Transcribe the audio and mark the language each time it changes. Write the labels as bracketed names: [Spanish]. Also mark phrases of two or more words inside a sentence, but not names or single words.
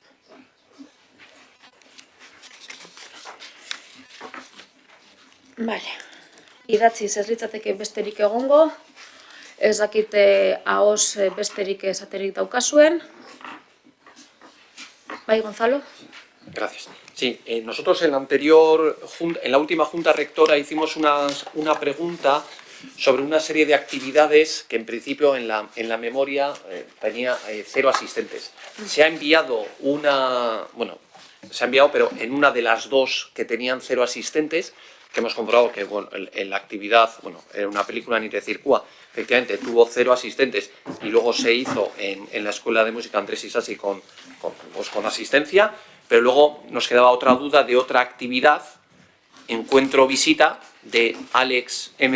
[Basque] Bale, idatziz ez litzateke besterik egongo, ez dakite ahoz besterik esaterik daukazuen. Bai, Gonzalo? [Spanish] Gracias. Sí, nosotros en la última junta rectora hicimos una pregunta sobre una serie de actividades que en principio en la memoria tenía 0 asistentes. Se ha enviado pero en una de las 2 que tenían 0 asistentes, que hemos comprobado que en la actividad, era una película Ni te circula, efectivamente tuvo 0 asistentes y luego se hizo en la Escuela de Música Andrés Isasi con asistencia, pero luego nos quedaba otra duda de otra actividad, encuentro-visita, de Alex M.